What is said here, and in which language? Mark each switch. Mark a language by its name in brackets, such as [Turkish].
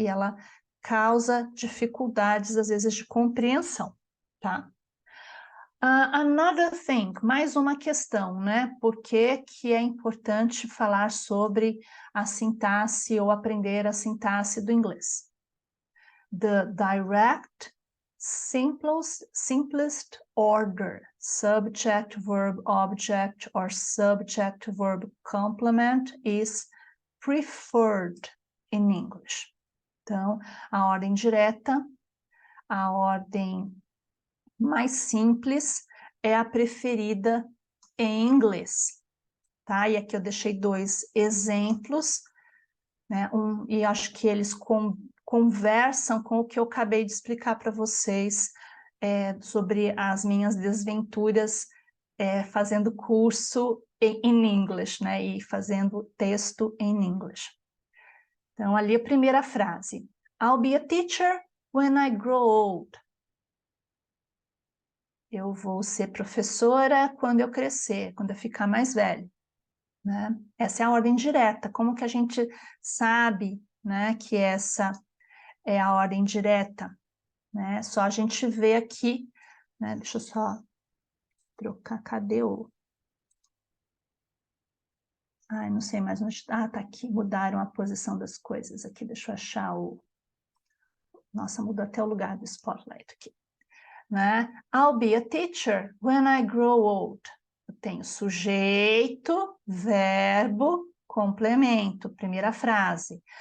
[Portuguese] E ela causa dificuldades, às vezes, de compreensão, tá? [English] Another thing, [Portuguese] mais uma questão, né? Por que que é importante falar sobre a sintaxe ou aprender a sintaxe do inglês? [English] The direct, simplest order, subject, verb, object, or subject, verb, complement is preferred in English. [Portuguese] Então, a ordem direta, a ordem mais simples é a preferida em inglês, tá? E aqui eu deixei dois exemplos, né? E acho que eles conversam com o que eu acabei de explicar para vocês sobre as minhas desventuras fazendo curso em English, né? E fazendo texto em English. Então, ali a primeira frase. [English] I'll be a teacher when I grow old. [Portuguese] Eu vou ser professora quando eu crescer, quando eu ficar mais velho, né? Essa é a ordem direta. Como que a gente sabe, né, que essa é a ordem direta, né? Só a gente vê aqui, né? Deixa eu só trocar, cadê o... Ai, não sei mais onde... tá aqui, mudaram a posição das coisas aqui, deixa eu achar o... Nossa, mudou até o lugar do spotlight aqui. né? [English] I'll be a teacher when I grow old. [Portuguese] Eu tenho sujeito, verbo, complemento, primeira frase.